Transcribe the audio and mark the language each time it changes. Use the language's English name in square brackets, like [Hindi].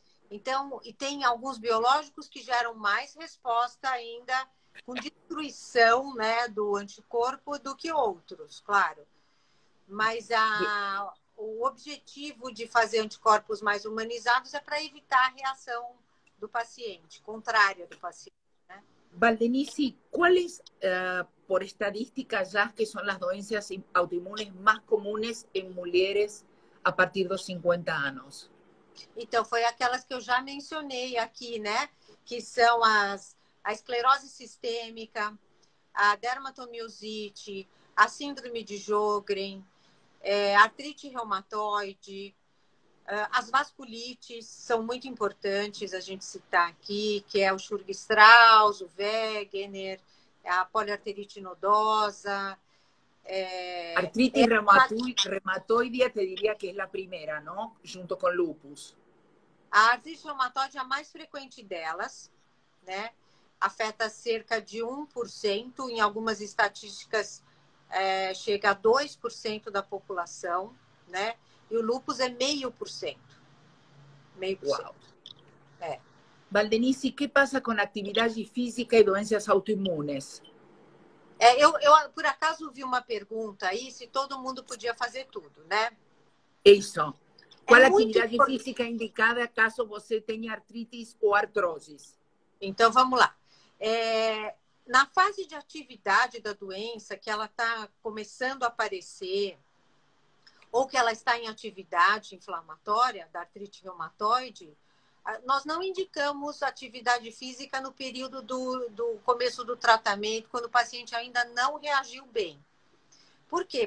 [Portuguese] Então, e tem alguns biológicos que geram mais resposta ainda com destruição, né, do anticorpo do que outros, claro. Mas o objetivo de fazer anticorpos mais humanizados é para evitar a reação do paciente, contrária do paciente. Né? [Spanish] Valdenice, ¿cuáles, por estadística, ya que son las doenças autoinmunes más comunes en mujeres a partir [Portuguese] dos 50 anos? Então, foi aquelas que eu já mencionei aqui, né? Que são as a esclerose sistêmica, a dermatomiosite, a síndrome de Sjögren, artrite reumatoide, as vasculites são muito importantes a gente citar aqui, que é o Churg-Strauss, o Wegener, a poliarterite nodosa. [Spanish] Artritis reumatoide, te diría que es la primera, ¿no? Junto con lupus. [Portuguese] A artrite reumatoide é a mais frequente delas, né? Afeta cerca de 1%, em algumas estatísticas chega a 2% da população, né? E o lúpus é 0,5%. 0,5%. Wow. [Spanish] Valdenici, ¿qué pasa con actividad física y doenças autoinmunes? [Portuguese] Eu, por acaso, vi uma pergunta aí se todo mundo podia fazer tudo, né? Isso. Qual atividade física indicada caso você tenha [Spanish] artritis [Portuguese] ou artroses? Então, vamos lá. Na fase de atividade da doença, que ela está começando a aparecer, ou que ela está em atividade inflamatória, da artrite reumatoide, nós não indicamos atividade física no período do começo do tratamento, quando o paciente ainda não reagiu bem. Por quê?